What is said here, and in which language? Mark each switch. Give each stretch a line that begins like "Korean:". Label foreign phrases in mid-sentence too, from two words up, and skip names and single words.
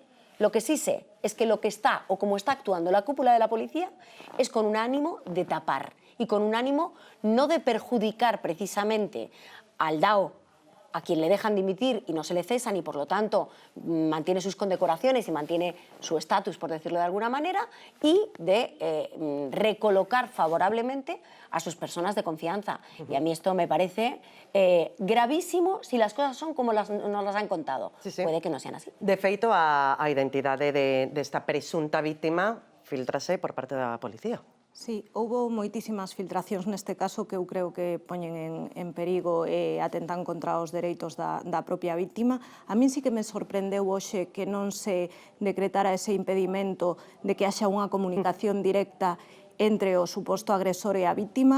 Spanish: Lo que sí sé es que lo que está, o como está actuando la cúpula de la policía, es con un ánimo de tapar y con un ánimo no de perjudicar precisamente al DAO, a quien le dejan dimitir y no se le cesan y por lo tanto mantiene sus condecoraciones y mantiene su estatus, por decirlo de alguna manera, y de recolocar favorablemente a sus personas de confianza. Y a mí esto me parece gravísimo si las cosas son como nos las han contado. Puede que no sean así.
Galician: De feito, a identidade desta presunta víctima filtrase por parte da policía. Sí, houbo moitísimas filtracións neste caso que eu creo que poñen en perigo e atentan contra os dereitos da propia víctima. A min sí que me sorprendeu hoxe que non se decretara ese impedimento de que haxa unha comunicación directa entre o suposto agresor e a víctima.